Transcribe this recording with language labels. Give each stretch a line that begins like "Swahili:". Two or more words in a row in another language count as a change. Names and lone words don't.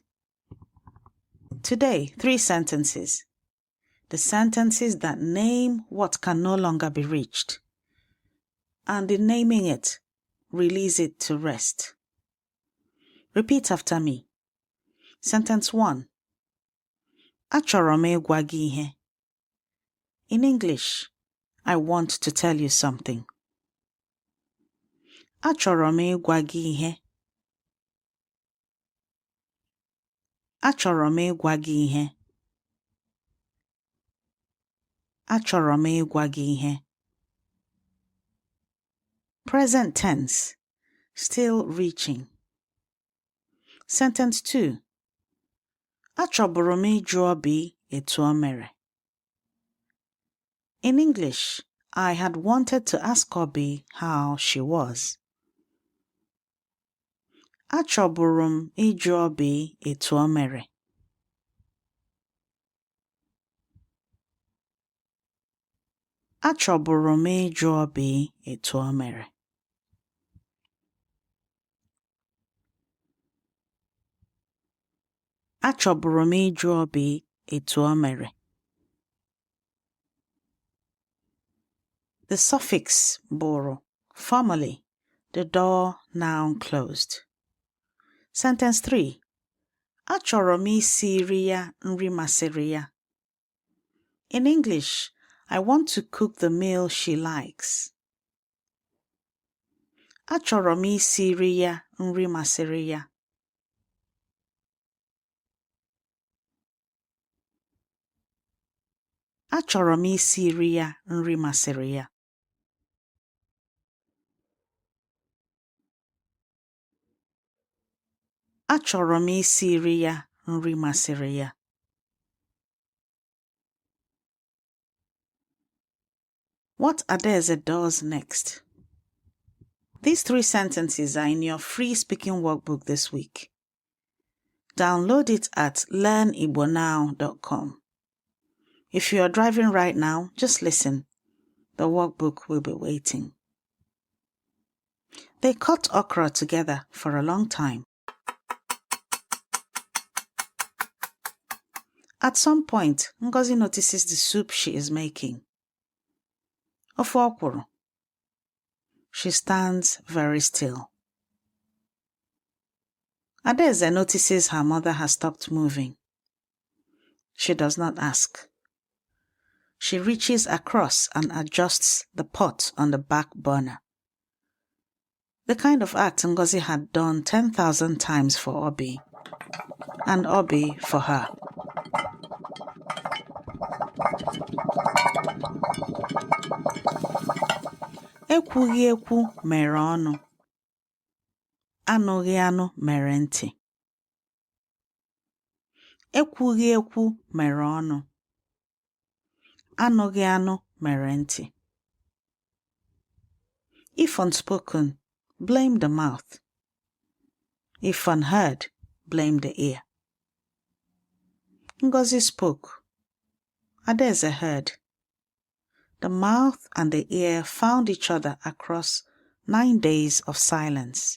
English: Today, 3 sentences. The sentences that name what can no longer be reached. And in naming it, release it to rest. Repeat after me. Sentence 1.
Igbo: Achọrọ m ịgwa gị ihe.
English: In English, I want to tell you something.
Igbo: Achọrọ m ịgwa gị ihe. Achọrọ m ịgwa gị ihe. Achọrọ m ịgwa gị ihe.
English: Present tense, still reaching. Sentence 2.
Igbo: Achọburu m ịjụ Obi etu o mere.
English: In English, I had wanted to ask Obi how she was.
Igbo: Achọburu m ịjụ Obi etu o mere. Achọburu m ịjụ Obi etu o mere. Achọburu m ịjụ Obi etu o mere.
English: The suffix bụrụ, formally, the door now closed. Sentence 3.
Igbo: Achọrọ m isiri ya nri masịrị ya.
English: In English, I want to cook the meal she likes.
Igbo: Achọrọ m isiri ya nri masịrị ya. Achọrọ m isiri ya nri masịrị ya. Achọrọ m isiri ya nri masịrị ya.
English: What Adaeze does next. These 3 sentences are in your free speaking workbook this week. Download it at learnigbanow.com. If you are driving right now, just listen. The workbook will be waiting. They cut okra together for a long time. At some point, Ngozi notices the soup she is making.
Igbo: Ofe ọkwụrụ.
English: She stands very still. Adaeze notices her mother has stopped moving. She does not ask. She reaches across and adjusts the pot on the back burner. The kind of act Ngozi had done 10,000 times for Obi, and Obi for her.
Igbo: Ekwughị ekwu mere ọnụ. Anụghị anụ mere ntị. Ekwughị ekwu mere ọnụ. Anụghị anụ mere ntị.
English: If unspoken, blame the mouth. If unheard, blame the ear. Ngozi spoke. Adaeze heard. The mouth and the ear found each other across 9 days of silence.